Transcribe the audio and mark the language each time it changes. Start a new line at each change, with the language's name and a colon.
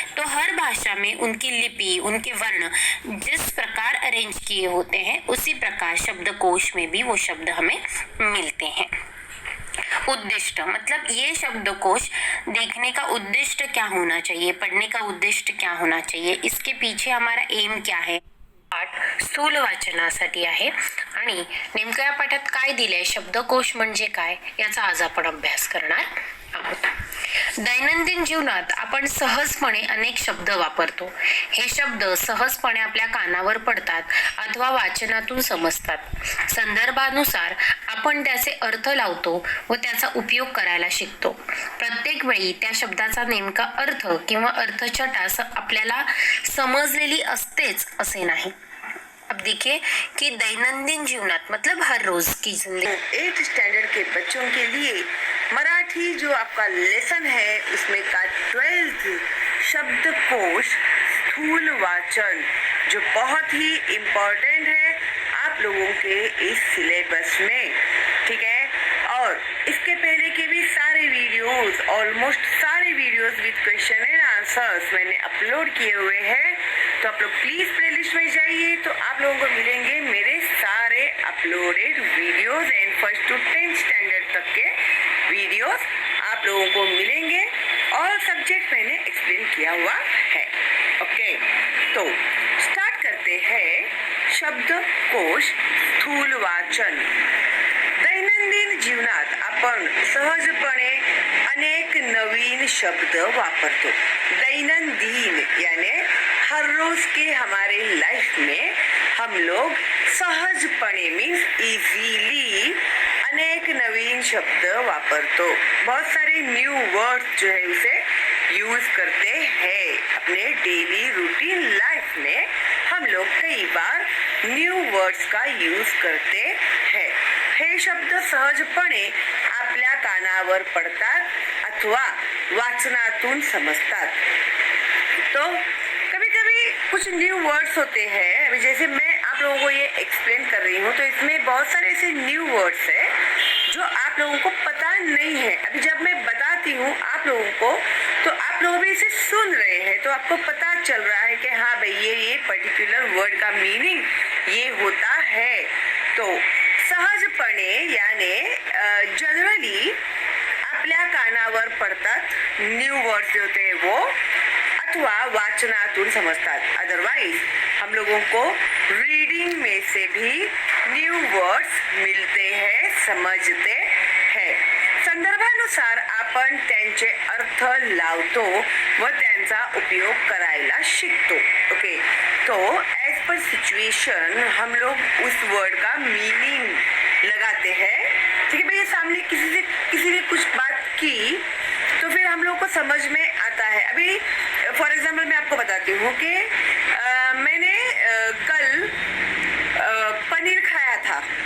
Hindi: तो हर भाषा में उनकी लिपि, उनके वर्ण जिस प्रकार अरेंज किए होते हैं उसी प्रकार शब्दकोश में भी वो शब्द हमें मिलते हैं. उद्दिष्ट मतलब ये शब्दकोश देखने का उद्दिष्ट क्या होना चाहिए, पढ़ने का उद्दिष्ट क्या होना चाहिए, इसके पीछे हमारा एम क्या है.
Marathi: पाठ स्थूल वाचनासाठी आहे आणि नेमकं या पाठात काय दिलंय, शब्दकोश म्हणजे काय याचा आज आपण अभ्यास करणार आहोत. दैनंदिन जीवनात आपण सहजपणे अनेक शब्द वापरतो. हे शब्द सहजपणे आपल्या कानावर पडतात अथवा वाचनातून समजतात. संदर्भानुसार आपण त्याचे अर्थ लावतो व त्याचा उपयोग करायला शिकतो. प्रत्येक वेळी त्या शब्दाचा नेमका अर्थ किंवा अर्थछटा आपल्याला समजलेली असतेच असे नाही.
Hindi: अब देखिए कि
Marathi: दैनंदिन जीवनात
Hindi: मतलब हर रोज की जिंदगी. 8th स्टैंडर्ड के बच्चों के लिए मराठी जो आपका लेसन है उसमें का 12th शब्दकोश स्थूल वाचन जो बहुत ही इम्पोर्टेंट है आप लोगों के इस सिलेबस में, ठीक है. और इसके पहले के भी सारे वीडियोस, ऑलमोस्ट सारे videos
English: with question and answers
Hindi: मैंने अपलोड किए हुए हैं. तो आप लोग प्लीज प्लेलिस्ट में जाइए तो आप लोगों को मिलेंगे मेरे सारे uploaded videos and 1st to 10th standard तक के वीडियोस आप लोगों को मिलेंगे. और सब्जेक्ट मैंने एक्सप्लेन किया हुआ है. ओके, तो स्टार्ट करते हैं.
Marathi: शब्दकोश स्थूल वाचन. दैनंदिन जीवनात आपण सहजपणे अनेक नवीन शब्द वापरतो.
Hindi: दैनंदिन यानी हर रोज के हमारे लाइफ में हम लोग सहजपणे
English: means easily
Marathi: अनेक नवीन शब्द वापरतो.
Hindi: बहुत सारे न्यू वर्ड्स जो है उसे यूज करते हैं अपने डेली रूटीन लाइफ में. हम लोग कई बार न्यू वर्ड्स का यूज करते हैं.
Marathi: हे शब्द सहजपणे आपल्या कानावर पडतात अथवा वाचनातून समजतात.
Hindi: तो कभी कभी कुछ न्यू वर्ड्स होते हैं. अभी जैसे मैं आप लोगों को ये एक्सप्लेन कर रही हूँ तो इसमें बहुत सारे ऐसे न्यू वर्ड्स है जो आप लोगों को पता नहीं है. अभी जब मैं बताती हूँ आप लोगों को तो आप लोग भी इसे सुन रहे हैं तो आपको पता चल रहा है कि हाँ भाई ये पर्टिकुलर वर्ड का मीनिंग ये होता है.
Marathi: तो सहजपणे याने जनरली आपल्या कानावर पडतात
Hindi: न्यू वर्ड्स होते हैं वो
Marathi: अथवा वाचनातून समजतात.
Hindi: अदरवाइज हम लोगों को रीडिंग में से भी न्यू वर्ड्स मिलते हैं समजते हैं.
Marathi: संदर्भानुसार आपण त्यांचे अर्थ लावतो व त्यांचा उपयोग करायला शिकतो.
Hindi: ओके तो एज पर सिचुएशन हम लोग उस वर्ड का मीनिंग लगाते हैं. ठीक है भैया सामने किसी ने कुछ बात की तो फिर हम लोग को समझ में आता है. अभी फॉर एग्जाम्पल मैं आपको बताती हूँ कि मैंने कल पनीर खाया था.